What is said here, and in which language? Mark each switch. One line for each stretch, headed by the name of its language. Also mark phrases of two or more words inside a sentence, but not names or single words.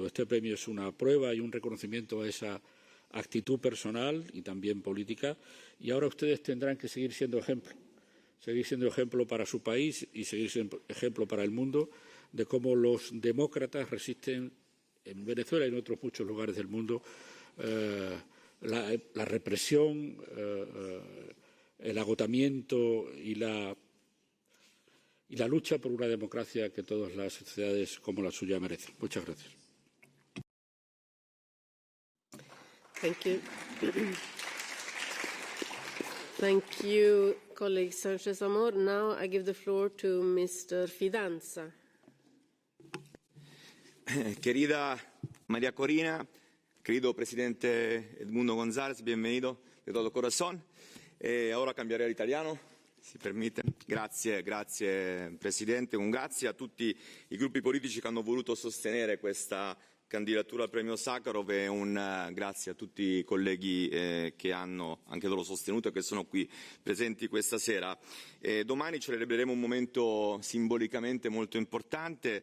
Spanish: Este premio es una prueba y un reconocimiento a esa actitud personal y también política, y ahora ustedes tendrán que seguir siendo ejemplo para su país y seguir siendo ejemplo para el mundo de cómo los demócratas resisten en Venezuela y en otros muchos lugares del mundo la represión, el agotamiento y la lucha por una democracia que todas las sociedades como la suya merecen. Muchas gracias.
English: Thank you. Thank you, colleague Sánchez Amor. Now I give the floor to Mr. Fidanza.
Spanish: Querida María Corina, querido presidente Edmundo González, bienvenido de todo corazón. Ahora cambiaré al italiano, si permite.
Italian: Grazie Presidente, un grazie a tutti i gruppi politici che hanno voluto sostenere questa candidatura al Premio Sájarov e un grazie a tutti i colleghi che hanno anche loro sostenuto e che sono qui presenti questa sera. Domani celebreremo un momento simbolicamente molto importante.